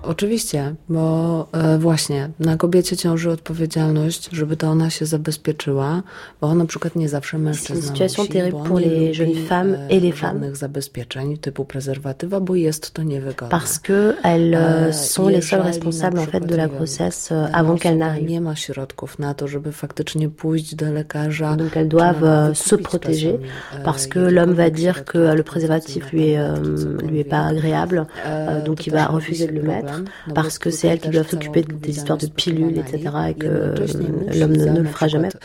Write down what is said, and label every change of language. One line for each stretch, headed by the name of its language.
Polish: Oczywiście, bo właśnie na kobiecie ciąży odpowiedzialność, żeby to ona się zabezpieczyła, bo na przykład nie zawsze mężczyzna musi.
French: Situation terrible pour les jeunes femmes et les femmes.
Polish: Zabezpieczeń typu prezerwatywa, bo jest to niewygodne.
French: Parce que elles sont les seules responsables en fait de la grossesse avant qu'elle n'arrive.
Polish: Nie ma środków na to, żeby faktycznie pójść do lekarza.
French: Donc elles doivent se protéger. Parce que l'homme va dire que le préservatif lui est pas agréable, donc il va refuser de le mettre, parce que c'est elle qui doit s'occuper des histoires de pilules, etc., et que l'homme ne le fera jamais.